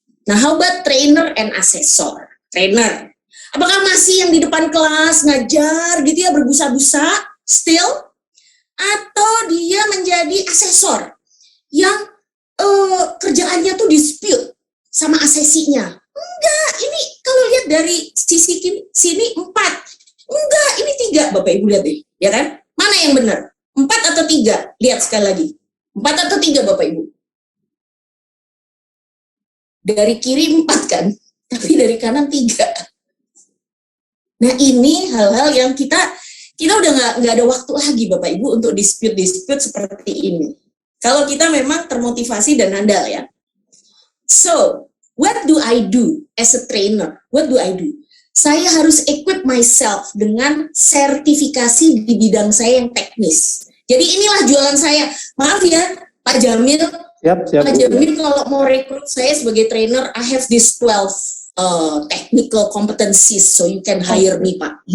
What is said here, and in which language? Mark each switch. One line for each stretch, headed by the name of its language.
English: Nah, how about trainer and assessor? Trainer.
Indonesian: Apakah masih yang di depan kelas ngajar gitu ya berbusa-busa still? Atau dia menjadi asesor yang kerjaannya tuh dispute sama asesinya? Enggak, ini kalau lihat dari sisi sini 4. Enggak, ini 3, Bapak Ibu lihat deh, ya kan? Mana yang benar? 4 atau 3? Lihat sekali lagi. 4 atau 3, Bapak Ibu? dari kiri 4 kan, tapi dari kanan 3. Nah ini hal-hal yang kita udah nggak ada waktu lagi Bapak Ibu untuk dispute seperti ini. Kalau kita memang termotivasi dan handal ya.
English: So, what do I do as a trainer? What do I do?
Indonesian: Saya harus
English: equip myself
Indonesian: dengan sertifikasi di bidang saya yang teknis. Jadi inilah jualan saya. Maaf ya, Pak Jamil. Siap, Pak Jamil kalau mau rekrut saya sebagai trainer,
English: I have this 12 technical competencies, so you can hire me, Pak.